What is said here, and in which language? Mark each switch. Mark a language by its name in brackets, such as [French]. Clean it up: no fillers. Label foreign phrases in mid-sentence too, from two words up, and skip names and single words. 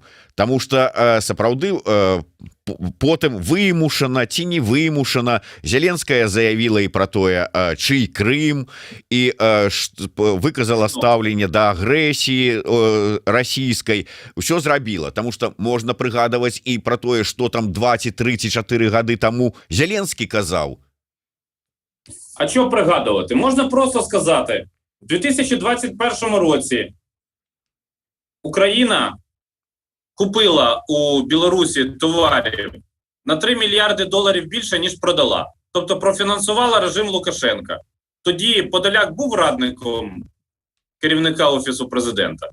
[Belarusian] Таму што сапраўды потым вымушана ці не вымушана Зеленская заявіла і пра тое, чый Крым, і выказала стаўленне да агрэсіі расійскай. Усё зрабіла, таму што можна прыгадваць і пра тое, што там 2 ці 3 ці 4 гады таму Зеленскі казаў. [Ukrainian] А що пригадувати? Можна просто сказати, в 2021 році Україна купила у Білорусі товарів на 3 мільярди доларів більше, ніж продала. Тобто профінансувала режим Лукашенка. Тоді Подоляк був радником керівника Офісу Президента?